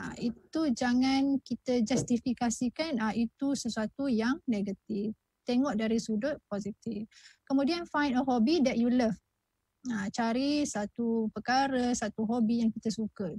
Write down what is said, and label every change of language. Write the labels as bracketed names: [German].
[Malay] Itu jangan kita justifikasikan itu sesuatu yang negatif. Tengok dari sudut positif. Kemudian [English] find a hobby that you love. [Malay] Cari satu perkara, satu hobi yang kita suka.